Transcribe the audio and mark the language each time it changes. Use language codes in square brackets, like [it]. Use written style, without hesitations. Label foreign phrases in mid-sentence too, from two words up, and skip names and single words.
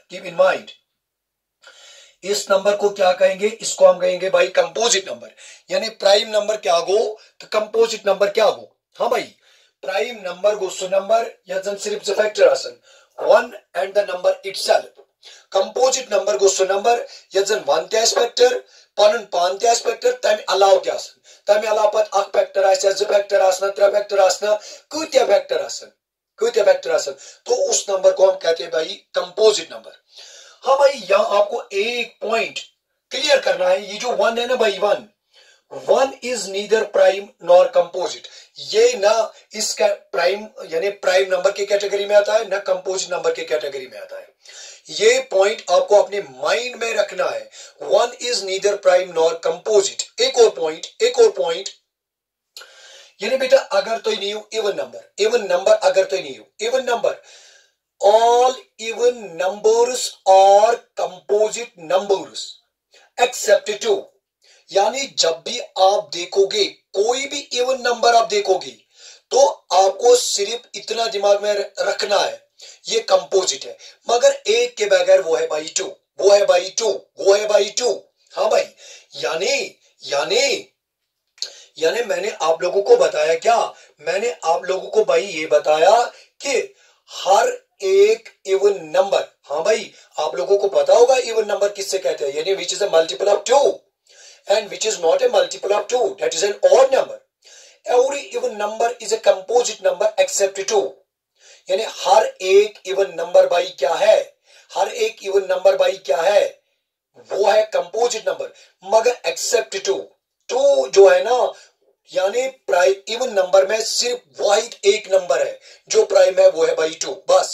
[en] keep in mind, [hi] इस नंबर को क्या कहेंगे, इसको हम कहेंगे भाई [en] composite number. [hi] यानी [en] prime number [hi] क्या हो तो [en] composite number [hi] क्या हो। [ks] हाँ भाई, [en] prime number [ks] गोस टू नंबर याजन सिर्फ फैक्टर आसन [en] 1 and the number itself. composite number [ks] गोस टू नंबर याजन 1 त्या फैक्टर पन पान त्या फैक्टर तम अलाव त्या आसन, तम अलाव पत अख फैक्टर आसे 2 फैक्टर आसना 3 फैक्टर आसना कत्या फैक्टर आसन, [hi] तो उस नंबर को हम कहते हैं भाई [en] composite number. [hi] हाँ भाई, यहां आपको एक [en] point clear [hi] करना है, ये जो 1 है ना भाई [en] 1 is neither prime nor composite. [hi] ये ना इसका प्राइम यानी [en] prime number [hi] के कैटेगरी में आता है ना [en] composite number [hi] के कैटेगरी में आता है। ये पॉइंट आपको अपने माइंड में रखना है, [en] 1 is neither prime nor composite. [hi] एक और पॉइंट यानी बेटा अगर तो नहीं हो [en] even number [hi] अगर तो नहीं हो [en] even number, all even numbers are composite numbers except 2। [hi] यानी जब भी आप देखोगे कोई भी [en] even number [hi] आप देखोगे तो आपको सिर्फ इतना दिमाग में रखना है ये कंपोजिट है, मगर एक के बगैर वो है भाई 2। हाँ भाई, यानी मैंने आप लोगों को बताया क्या, मैंने आप लोगों को भाई ये बताया कि हर एक [en] even number, [hi] हाँ भाई आप लोगों को पता होगा [en] even number [hi] किससे कहते हैं, यानी [en] which is a multiple of 2 and which is not a multiple of 2, that is an odd number। every even number is a composite number except 2। [hi] यानी हर एक [en] even number [hi] भाई क्या है, हर एक [en] even number [hi] भाई क्या है, वो है [en] composite number, [hi] मगर एक्सेप्ट 2 जो है ना यानी [en] prime even number [hi] में सिर्फ वाहिद एक नंबर है जो प्राइम है, वो है भाई 2 बस।